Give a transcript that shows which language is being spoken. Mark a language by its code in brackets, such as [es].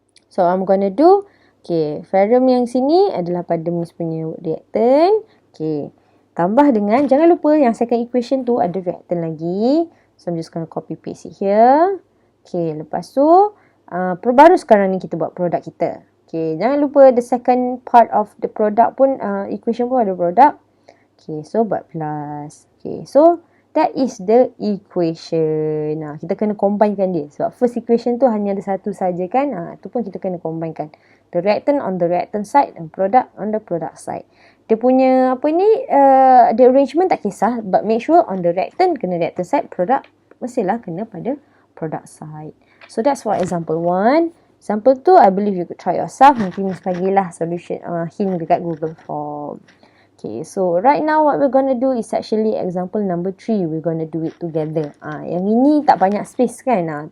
[en] So I'm gonna do, [ms] okay, ferrum yang sini adalah pada Miss punya reactant. Okay. Tambah dengan, jangan lupa yang second equation tu ada reactant lagi. [en] So I'm just gonna copy paste it here. [ms] Okay, lepas tu, baru sekarang ni kita buat produk kita. Okay, jangan lupa [en] the second part of the product [ms] pun, equation pun ada product. [en] Okay, so buat plus. Okay, so that is the equation. [ms] Kita kena combinekan dia. Sebab first equation tu hanya ada satu saja kan. Tu pun kita kena combinekan. [en] The reactant on the reactant side and product on the product side. [ms] Dia punya the arrangement tak kisah. [en] But make sure on the reactant [ms] kena reactant side, product mestilah kena pada product side. [en] So that's for example 1. Example 2, I believe you could try yourself. [ms] Mungkin bagilah solution hint dekat Google Form. [en] Okay, so right now what we're gonna do is actually example number 3. We're gonna do it together. [ms] Yang ini tak banyak space kan.